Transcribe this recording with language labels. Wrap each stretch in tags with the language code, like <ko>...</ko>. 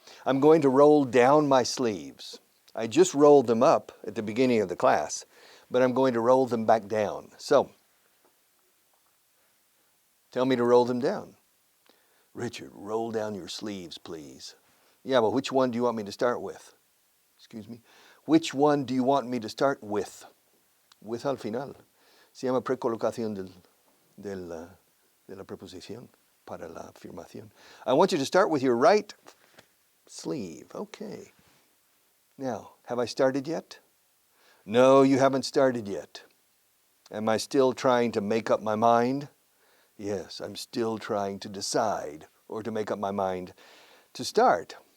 <en>I'm going to roll down my sleeves. I just rolled them up at the beginning of the class, but I'm going to roll them back down. So, tell me to roll them down. Richard, roll down your sleeves, please. Yeah, but which one do you want me to start with? Excuse me. Which one do you want me to start with? With</en> <es>al final. Se llama precolocación de la preposición para la afirmación.</es> <en>I want you to start with your right sleeve. Okay. Now, have I started yet? No, you haven't started yet. Am I still trying to make up my mind? Yes, I'm still trying to decide or to make up my mind to start.</en>